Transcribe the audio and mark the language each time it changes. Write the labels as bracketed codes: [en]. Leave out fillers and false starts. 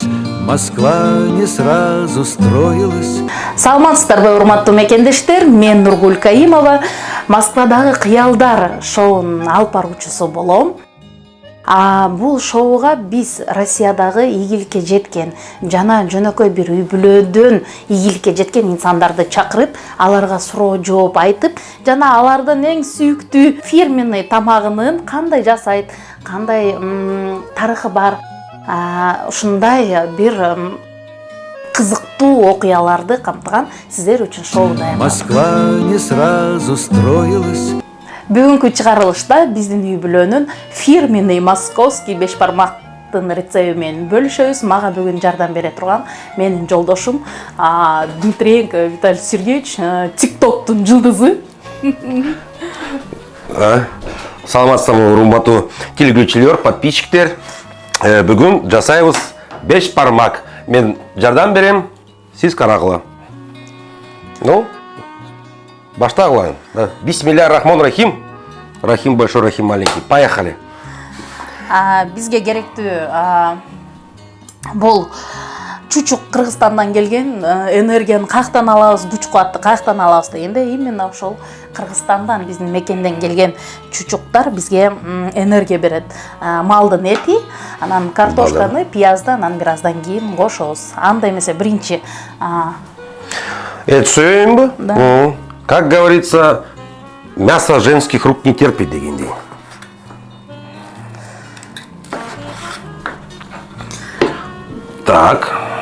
[ru] Москва не сразу строилась. [ky] Саламатсыздарбы, урматтуу мекендештер, мен Нургуль Каимова, Москвадагы кыялдар шоунун алып баруучусу болом. Бул шоуга биз Россиядагы ийгиликке жеткен жана жөнөкөй бир үй-бүлөдөн ийгиликке жеткен инсандарды чакырып, аларга суроо жооп айтып, жана алардын эң сүйүктүү фирменный тамагынын кандай жасайт, кандай тарыхы бар, ушундай бир кызыктуу окуяларды камтыган сиздер үчүн шоу даярдадым. [ru] Москва не сразу строилась. [ky] Бүгүнкү чыгарылышта биздин үй-бүлөнүн [ru] фирменный московский [ky] беш бармактын рецепти менен бөлүшөбүз. Мага бүгүн жардам бере турган менин жолдошум Дмитриенко Виталий Сергеевич, ТикТоктун жылдызы. Саламатсыздарбы, урматтуу телекөрүүчүлөр, подписчиктер. Бүгүн жасайбыз беш бармак. Мен жардам берем, сиз карагыла. Ну, баштагыла. [ar] Бисмилля рахман рахим. [ru] Рахим большой, рахим маленький. Поехали. [ky] Бизге керектүү бул чучук Кыргызстандан келген, энергияны каяктан алабыз, күч-кубатты каяктан алабыз дегенде, именно ошол Кыргызстандан, биздин мекенден келген чучуктар бизге энергия берет. Малдын эти, анан картошканы, пиязды, анан бир аздан кийин кошобуз. Анда эмесе биринчи Эт сөйүнбү? [ru] Да. Как говорится, мясо женских рук не терпит дегендей. Так.